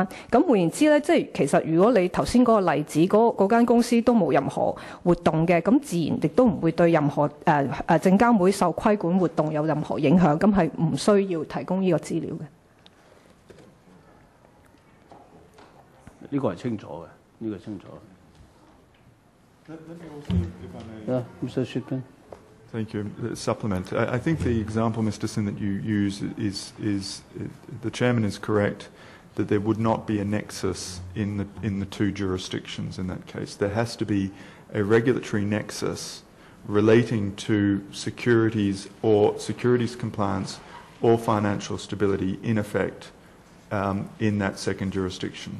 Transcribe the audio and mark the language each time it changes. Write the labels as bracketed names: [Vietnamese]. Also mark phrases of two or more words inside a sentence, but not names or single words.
[Cantonese] 咁換言之咧，即係其實如果你頭先嗰個例子，嗰間公司都冇任何活動嘅，咁自然亦都唔會對任何證監會受規管活動有任何影響，咁係唔需要提供呢個資料嘅。呢個係清楚嘅，呢個係清楚嘅。 [English] Let me also, if I may. Mr. Shipman. Thank you. Supplement. I think the example, Mr. Sin, that you use is the chairman is correct that there would not be a nexus in the two jurisdictions in that case. There has to be a regulatory nexus relating to securities or securities compliance or financial stability in effect in that second jurisdiction.